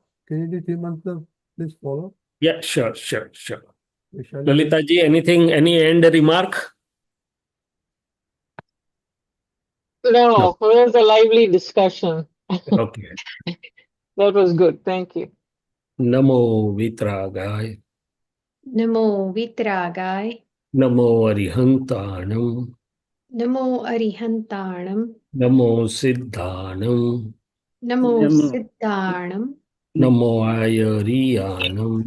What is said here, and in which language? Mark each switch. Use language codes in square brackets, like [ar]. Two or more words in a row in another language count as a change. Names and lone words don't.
[en] Can you do 3 months of please follow? Yeah, sure. We shall Lalita ji, anything, any end remark? No, it was a lively discussion. Okay. That was good. Thank you. [pra] Namo Vitragaya. Namo Vitragai. Namo Arihantanam. Namo Arihantanam. Namo Siddhanam. Namo Namo Siddhanam. Namo Ayariyanam.